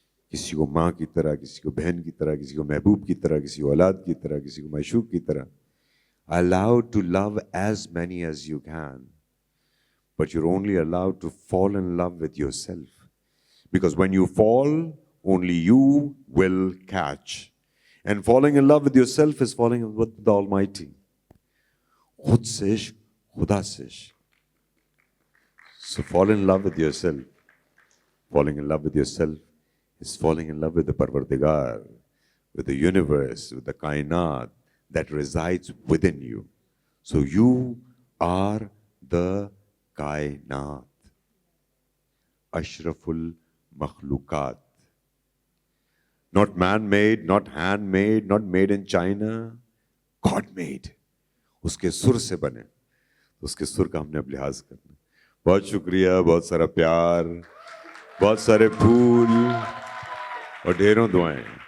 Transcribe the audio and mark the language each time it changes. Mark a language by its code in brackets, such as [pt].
[ur] کسی کو ماں کی طرح, کسی کو بہن کی طرح, کسی کو محبوب کی طرح, کسی کو اولاد کی طرح, کسی کو معشوق کی طرح. [en] Allowed to love as many as you can. But you're only allowed to fall in love with yourself. Because when you fall, only you will catch. And falling in love with yourself is falling in love with the Almighty. [ur] خود سے عشق, خدا سے عشق. [en] So fall in love with yourself. Falling in love with yourself is falling in love with the Parvardigar, with the universe, with the kainat that resides within you. So you are the kainat. Ashraful [ur] مخلوقات. [en] Not man-made, not hand-made, not made in China. God-made. [ur] اس کے سر سے بنے. اس کے سر کا ہم نے اب لحاظ کرنا. بہت شکریہ, بہت سارا پیار, بہت سارے پھول اور ڈھیروں دعائیں.